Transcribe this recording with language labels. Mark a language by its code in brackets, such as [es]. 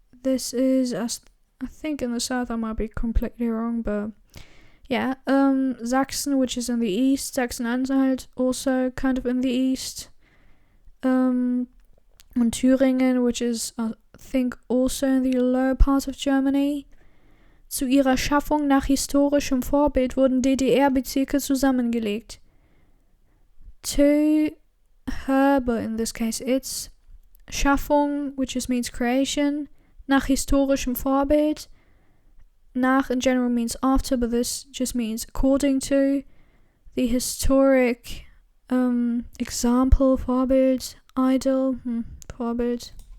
[en] This is, I think in the south, I might be completely wrong, but Sachsen, which is in the east, Sachsen-Anhalt, also kind of in the east. And Thüringen, which is, I think, also in the lower part of Germany. [de] Zu ihrer Schaffung nach historischem Vorbild wurden DDR-Bezirke zusammengelegt. [en] To her, but in this case it's Schaffung, which just means creation, [de] nach historischem Vorbild. [en] Nach in general means after, but this just means according to the historic example, Vorbild, idol, Vorbild.